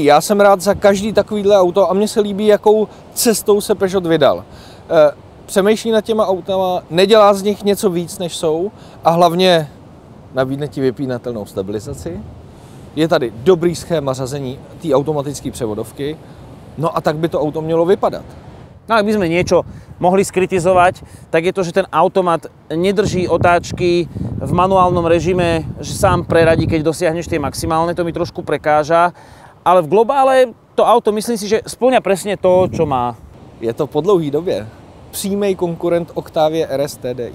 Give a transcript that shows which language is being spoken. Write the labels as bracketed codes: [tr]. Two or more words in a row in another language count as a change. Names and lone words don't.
[cs] Já jsem rád za každý takovýhle auto a mně se líbí, jakou cestou se Peugeot vydal. Přemýšlí nad těma autama, nedělá z nich něco víc, než jsou a hlavně nabídne ti vypínatelnou stabilizaci. Je tady dobrý schéma řazení té automatické převodovky. No a tak by to auto mělo vypadat. [sk] No ak by sme niečo mohli skritizovať, tak je to, že ten automat nedrží otáčky v manuálnom režime, že sám preradí, keď dosiahneš tie maximálne, to mi trošku prekáža. Ale v globále to auto, myslím si, že spĺňa presne to, čo má. [cs] Je to po dlouhý době přímý konkurent Octavie RS TDI.